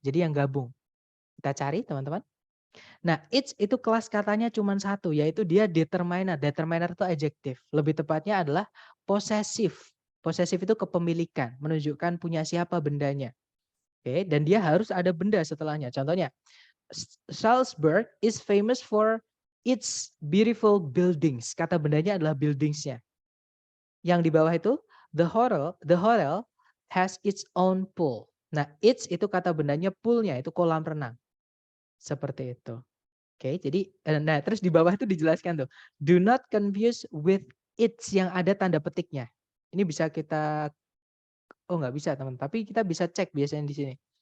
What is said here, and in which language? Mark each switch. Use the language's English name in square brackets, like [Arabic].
[Indonesian] Jadi yang gabung. Kita cari teman-teman. Nah, it's itu kelas katanya cuma satu, yaitu dia determiner. Determiner itu adjektif. Lebih tepatnya adalah posesif. Posesif itu kepemilikan, menunjukkan punya siapa bendanya. Oke, dan dia harus ada benda setelahnya. [English] Contohnya, Salzburg is famous for its beautiful buildings. [Indonesian] Kata bendanya adalah buildingsnya. [English] Yang di bawah itu, the hotel has its own pool. [Indonesian] Nah, its itu kata bendanya poolnya, itu kolam renang. Seperti itu. Oke, jadi nah terus di bawah itu dijelaskan tuh. [English] Do not confuse with its [Indonesian] yang ada tanda petiknya. Ini bisa kita nggak bisa teman, tapi kita bisa cek biasanya di sini.